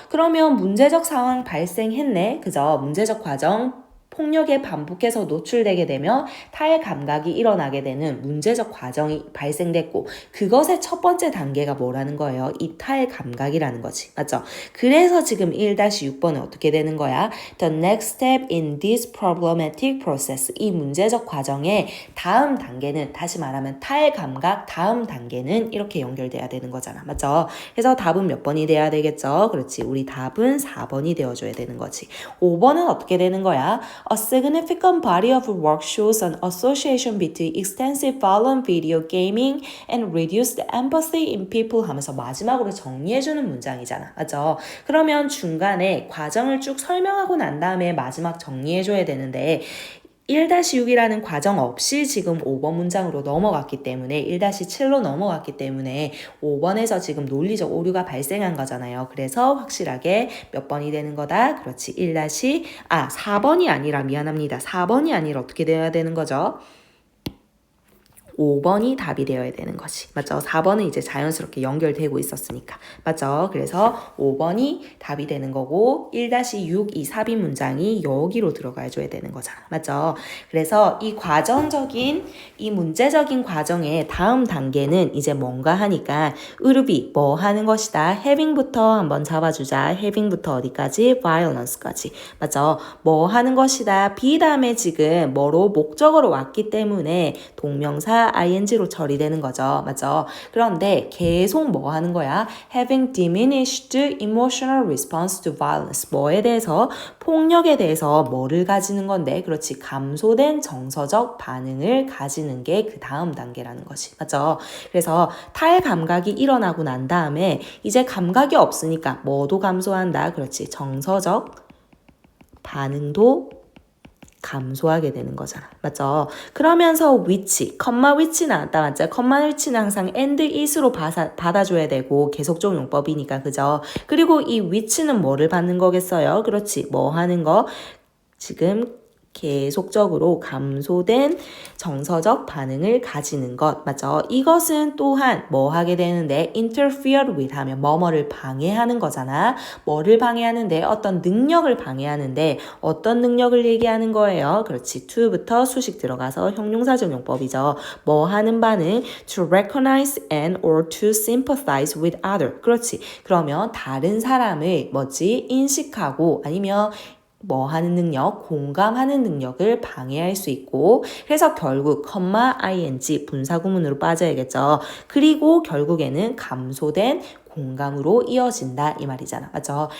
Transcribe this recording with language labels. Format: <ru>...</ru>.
<ko>그러면 문제적 상황 발생했네. 그죠? 문제적 과정 폭력에 반복해서 노출되게 되면 탈감각이 일어나게 되는 문제적 과정이 발생됐고 그것의 첫 번째 단계가 뭐라는 거예요? 이 탈감각이라는 거지. 맞죠? 그래서 지금 1-6번은 어떻게 되는 거야?</ko> <en>The next step in this problematic process.</en> <ko>이 문제적 과정의 다음 단계는 다시 말하면 탈감각 다음 단계는 이렇게 연결돼야 되는 거잖아. 맞죠? 그래서 답은 몇 번이 돼야 되겠죠? 그렇지. 우리 답은 4번이 되어줘야 되는 거지. 5번은 어떻게 되는 거야?</ko> <en>A significant body of work shows an association between extensive violent video gaming and reduced empathy in people</en> <ko>하면서 마지막으로 정리해주는 문장이잖아. 맞죠? 그러면 중간에 과정을 쭉 설명하고 난 다음에 마지막 정리해줘야 되는데 1-6이라는 과정 없이 지금 5번 문장으로 넘어갔기 때문에 1-7로 넘어갔기 때문에 5번에서 지금 논리적 오류가 발생한 거잖아요. 그래서 확실하게 몇 번이 되는 거다? 그렇지. 4번이 아니라 미안합니다. 4번이 아니라 어떻게 돼야 되는 거죠? 5번이 답이 되어야 되는 거지. 맞죠? 4번은 이제 자연스럽게 연결되고 있었으니까. 맞죠? 그래서 5번이 답이 되는 거고 1-6 이 삽입 문장이 여기로 들어가 줘야 되는 거잖아. 맞죠? 그래서 이 과정적인 이 문제적인 과정의 다음 단계는 이제 뭔가 하니까 의르비 뭐 하는 것이다. having부터 한번 잡아주자. having부터 어디까지? violence까지. 맞죠? 뭐 하는 것이다. be 다음에 지금 뭐로 목적어로 왔기 때문에 동명사 ing로 처리되는 거죠. 맞죠? 그런데 계속 뭐 하는 거야?</ko> <en>Having diminished emotional response to violence.</en> <ko>뭐에 대해서? 폭력에 대해서 뭐를 가지는 건데? 그렇지. 감소된 정서적 반응을 가지는 게 그 다음 단계라는 거지. 맞죠? 그래서 탈감각이 일어나고 난 다음에 이제 감각이 없으니까 뭐도 감소한다. 그렇지. 정서적 반응도 감소하게 되는 거잖아. 맞죠? 그러면서 which, 컴마 which 나왔다. 맞죠? 컴마 which는 항상 and is로 받아줘야 되고 계속적 용법이니까. 그죠? 그리고 이 which는 뭐를 받는 거겠어요? 그렇지. 뭐 하는 거? 지금 계속적으로 감소된 정서적 반응을 가지는 것. 맞죠? 이것은 또한 뭐 하게 되는데 interfere with 하면 뭐뭐를 방해하는 거잖아. 뭐를 방해하는데 어떤 능력을 방해하는데 어떤 능력을 얘기하는 거예요. 그렇지. to부터 수식 들어가서 형용사적용법이죠. 뭐 하는 반응?</ko> <en>to recognize and or to sympathize with other.</en> <ko>그렇지. 그러면 다른 사람을 뭐지? 인식하고 아니면 뭐 하는 능력, 공감하는 능력을 방해할 수 있고 그래서 결국 ing 분사구문으로 빠져야겠죠. 그리고 결국에는 감소된 공감으로 이어진다 이 말이잖아. 맞죠?</ko>